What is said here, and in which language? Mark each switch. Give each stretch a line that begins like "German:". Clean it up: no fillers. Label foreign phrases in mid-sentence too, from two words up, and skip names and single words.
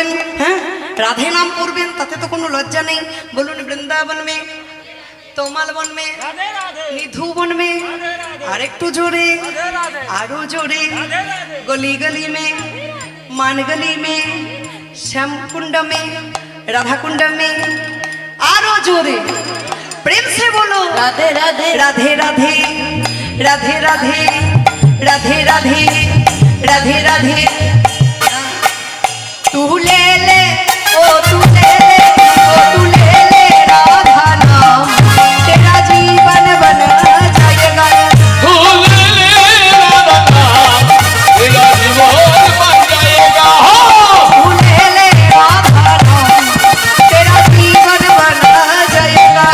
Bangla: হ্যাঁ, রাধে নাম করবেন, তাতে তো কোনো লজ্জা নেই।
Hindi: বলুন वृंदावन में, तमाल वन में, निधु वन में।
Bangla: আর একটু জোরে, আরো জোরে।
Hindi: गली गली में, मान गली में, श्याम কুंड में, राधा कुंड में।
Bangla: আরো জোরে
Hindi: प्रेम से बोलो राधे राधे राधे राधे राधे राधे राधे राधे राधे राधे। तू ले ले ओ तू ले ले ओ तू ले ले राधा नाम, तेरा जीवन बन जाएगा। तू ले ले राधा नाम, तेरा जीवन बन जाएगा। तू ले ले राधा नाम, तेरा जीवन बन जाएगा।